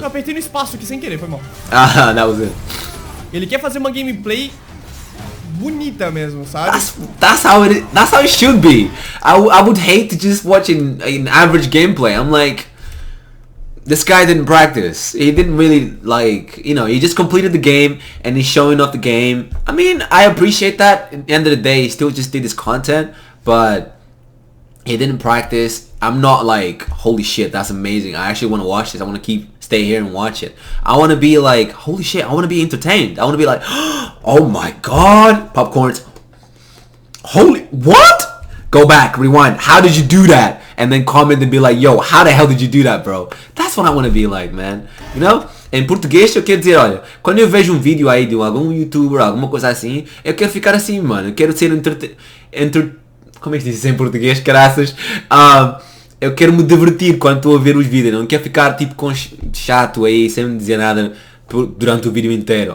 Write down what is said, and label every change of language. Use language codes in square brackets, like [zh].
[pt] Eu apertei no espaço aqui sem querer, foi mal. [en] Ah, that was it. [pt] Ele quer fazer uma gameplay bonita mesmo, sabe? [en] That's how it should be. I would hate to just watch an average gameplay. I'm like, this guy didn't practice. He didn't really, like, you know, he just completed the game and he's showing off the game. I mean, I appreciate that. At the end of the day, he still just did his content, but he didn't practice. I'm not like, holy shit, that's amazing. I actually want to watch this. I want to stay here and watch it. I want to be like, holy shit, I want to be entertained. I want to be like, oh my god, popcorns. Holy, what? Go back, rewind. How did you do that? And then comment and be like, yo, how the hell did you do that, bro? That's what I want to be like, man. You know? [pt] Em português eu quero dizer, olha, quando eu vejo um vídeo aí de algum youtuber, alguma coisa assim, eu quero ficar assim, mano. Eu quero ser como é que se diz em português, caraças? Eu quero me divertir quando estou a ver os vídeos. Não quero ficar tipo com chato aí, sem me dizer nada durante o vídeo inteiro.